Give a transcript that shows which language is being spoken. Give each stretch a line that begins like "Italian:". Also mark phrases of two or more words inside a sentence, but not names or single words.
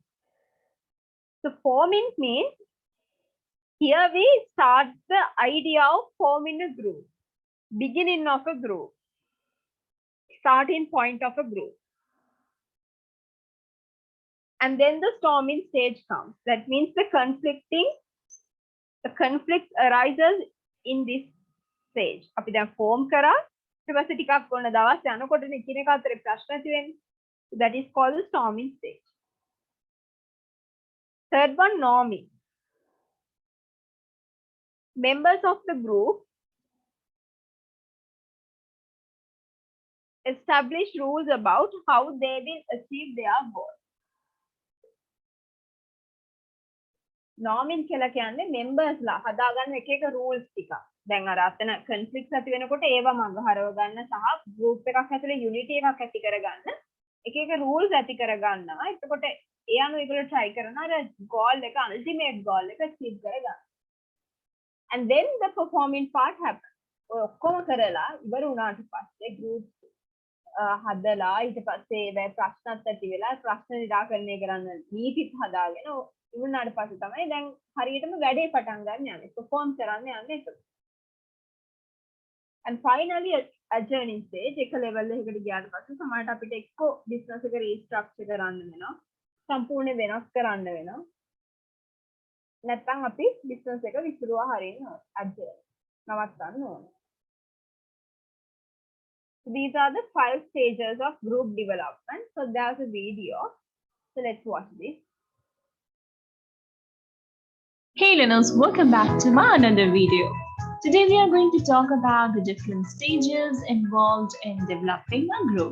English: So forming means here we start the idea of forming a group, beginning of a group, starting point of a group. And then the storming stage comes. That means the conflict arises in this stage.
Sinhala: අපි දැන් form කරා ඊට පස්සේ ටිකක් ඔන්න දවස් යනකොට එකිනෙක අතරේ ප්‍රශ්න ඇති වෙන්නේ.
English: That is called the storming stage. Third one, norming. Members of the group establish rules about how they will achieve their goal.
Sinhala: Norming කියලා කියන්නේ members ලා හදාගන්න එක එක rules ටික. දැන් අර අතන conflicts ඇති වෙනකොට ඒවා මඟහරව ගන්න සහ group එකක් ඇතුලේ unity එකක් ඇති කරගන්න එක එක rules ඇති කරගන්නවා. එතකොට ඒ අනුව ඒගොල්ලෝ try කරනවා අර goal එක
English: ultimate goal
Sinhala: එක achieve කරගන්න.
English: And then the performing part happens.
Sinhala: ඔය ඔක්කොම කරලා ඉවර වුණාට පස්සේ group හදලා ඊට පස්සේ ඒ ප්‍රශ්නත් ඇති වෙලා ප්‍රශ්න නිරාකරණය කරන්න නීතිත් හදාගෙන ඉවරනාට පස්සේ තමයි දැන් හරියටම වැඩේ පටන් ගන්න යන්නේ perform කරන්න යන්නේ ඒක.
English: And finally adjourning stage
Sinhala: එක level එකකට ගියාට පස්සේ සමහරට අපිට එක්ක business එක restructure කරන්න වෙනවා සම්පූර්ණ වෙනස් කරන්න වෙනවා නැත්නම් අපි business එක විසිරුවා හරින්න adjourn නවත්තන්න ඕනේ.
English: These are the 5 stages of group development. So there's a video. So let's watch this. Hey learners, welcome back to my another video. Today we are going to talk about the different stages involved in developing a group.